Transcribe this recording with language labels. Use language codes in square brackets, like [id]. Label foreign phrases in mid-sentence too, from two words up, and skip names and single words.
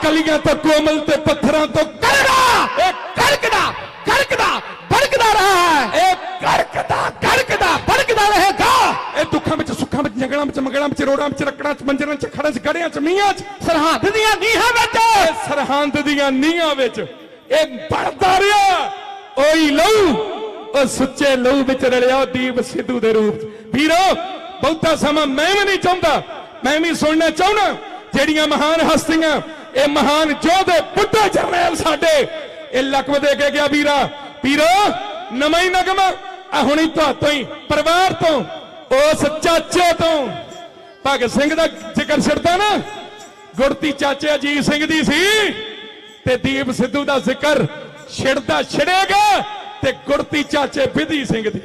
[pa] ਮੋਤੀਆਂ ਤੋਂ ਕੋਮਲ ਤੇ ਪੱਥਰਾਂ ਤੋਂ ਕਰੜਾ ਏ ਕਰਕਦਾ ਕਰਕਦਾ ਭੜਕਦਾ ਰਹਾ ਹੈ ਇਹ ਕਰਕਦਾ ਭੜਕਦਾ ਰਹੇਗਾ ਇਹ ਦੁੱਖਾਂ ਵਿੱਚ ਸੁੱਖਾਂ ਵਿੱਚ ਜੰਗਲਾਂ ਵਿੱਚ ਮੰਗਲਾਂ ਵਿੱਚ ਰੋੜਾਂ ਵਿੱਚ ਰੱਕੜਾਂ ਚ ਮੰਜਰਾਂ ਚ ਖੜਾਂ ਚ ਗੜਿਆਂ ਚ ਮੀਆਂ ਚ ਸਰਹਦ ਦੀਆਂ ਨੀਹਾਂ ਵਿਚ ਇਹ ਸਰਹੰਦ ਦੀਆਂ ਨੀਹਾਂ ਵਿੱਚ ਇਹ ਬਣਦਾ ਰਿਹਾ ਓਈ ਲਹੂ ਉਹ ਸੁੱਚੇ ਲਹੂ ਵਿੱਚ ਰਲਿਆ ਦੀਪ ਸਿੱਧੂ ਦੇ ਰੂਪ ਚ। ਵੀਰੋ ਬਹੁਤਾ ਸਮਾਂ ਮੈਂ ਵੀ ਨਹੀਂ ਚਾਹੁੰਦਾ, ਮੈਂ ਵੀ ਸੁਣਨਾ ਚਾਹੁੰਦਾ ਜਿਹੜੀਆਂ ਮਹਾਨ ਹਸਤੀਆਂ ਇਹ ਮਹਾਨ ਯੋਧੇ ਬੁੱਢਾ ਜਰਨੈਲ ਸਾਡੇ ਇਹ ਲਕਬ ਦੇ ਕੇ ਗਿਆ ਵੀਰੋ ਨਵਾਂ ਹੀ ਨਗਮਾ ਆ ਹੁਣੀ ਤੁਹਾਤੋਂ ਹੀ ਪਰਿਵਾਰ ਤੋਂ ਉਸ ਚਾਚੇ ਤੋਂ ਭਗਤ ਸਿੰਘ ਦਾ ਜ਼ਿਕਰ ਛਿੜਦਾ ਨਾ ਗੁਰਤੀ ਚਾਚੇ ਅਜੀਤ ਸਿੰਘ ਦੀ ਸੀ ਤੇ ਦੀਪ ਸਿੱਧੂ ਦਾ ਜ਼ਿਕਰ ਛਿੜਦਾ ਛਿੜੇਗਾ ਤੇ ਗੁਰਤੀ ਚਾਚੇ ਵਿਧੀ ਸਿੰਘ ਦੀ।